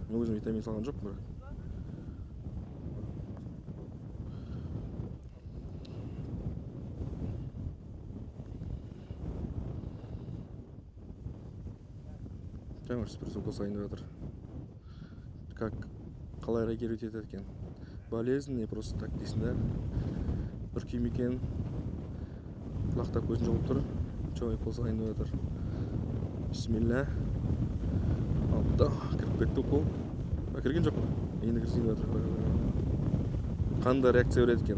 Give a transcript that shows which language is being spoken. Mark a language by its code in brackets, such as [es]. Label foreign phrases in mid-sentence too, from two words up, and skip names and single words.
[kk] Мен өзім витамин салған жоқпын бірақ. Жаңа бір укол салайын деп жатыр. Как қалай реагировать етеді екен? [ru] Болезнь не просто так [kk] дейсің да. Бір күйім екен. Құлақтап көзін жауып тұр. Чой укол салайын деп жатыр. Бисмилля. Алды, кіріп кетті укол. Кірген жоқ па? Енді кіргізейін деп жатыр. Қандай реакция береді екен?